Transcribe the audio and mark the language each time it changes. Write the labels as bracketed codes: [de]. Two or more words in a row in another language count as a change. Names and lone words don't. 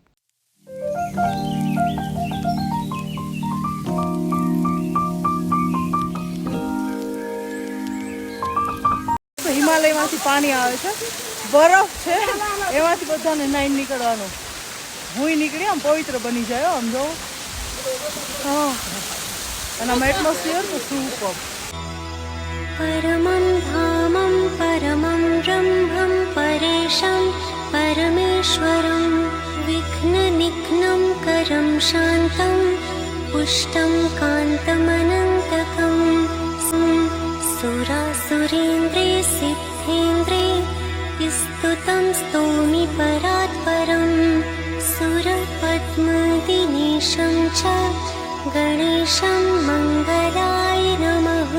[gu] હિમાલયમાંથી પાણી આવે છે, બરફ છે, એમાંથી બધાને નાઈને નીકળવાનું. હું નીકળી આમ પવિત્ર બની જાય. આમ જો અને આમ એટમોસ્ફિયર તો સુપર. [sa] परमं धामं परमं ब्रह्मं परेशं परमेश्वरं विघ्ननिघ्नं करं शान्तं पुष्टं कान्तमनन्तकं सुरासुरेन्द्रे सिद्धेन्द्रे स्तुतं स्तोमि परात्परं सुरपद्मदिनेशं च गणेशं मङ्गलाय नमः.